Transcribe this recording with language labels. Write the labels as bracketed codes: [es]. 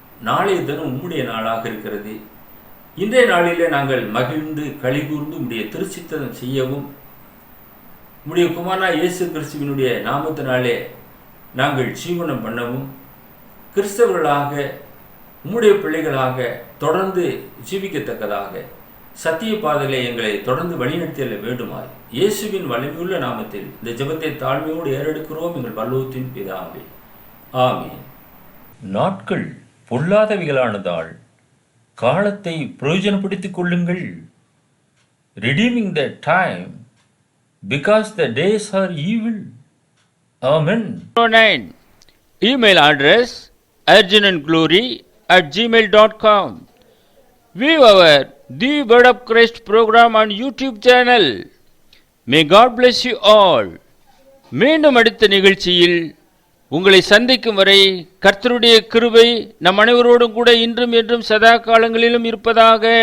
[ta] நாளைய தினம் உம்முடைய நாளாக இருக்கிறது. இன்றைய நாளிலே நாங்கள் மகிழ்ந்து களிகூர்ந்து உம்முடைய திருச்சித்தம் செய்யவும், உம்முடைய குமாரனா இயேசு கிறிஸ்துவினுடைய நாமத்தினாலே நாங்கள் ஜீவனம் பண்ணவும், கிறிஸ்தவர்களாக உம்முடைய பிள்ளைகளாக தொடர்ந்து ஜீவிக்கத்தக்கதாக சத்திய பாதைகளை எங்களை தொடர்ந்து வழிநடத்திய வேண்டுமாய் இயேசுவின் வலிமையுள்ள நாமத்தில் இந்த ஜெபத்தை தாழ்மையோடு ஏறெடுக்கிறோம் எங்கள் பரலோகத்தின் பிதாவே, ஆமென். நாட்கள் பொல்லாதவைகளானதால் காலத்தை பிரயோஜனப்படுத்திக் கொள்ளுங்கள். [en] Redeeming the time because the days are evil. Amen. 09 Email address urgentandglory@gmail.com. View our The Word of Christ program on YouTube channel. May God bless you all. [ta] மீண்டும் அடுத்த நிகழ்ச்சியில் உங்களை சந்திக்கும் வரை கர்த்தருடைய கிருபை நம் அனைவரோடும் கூட இன்றும் என்றும் சதா காலங்களிலும் இருப்பதாக.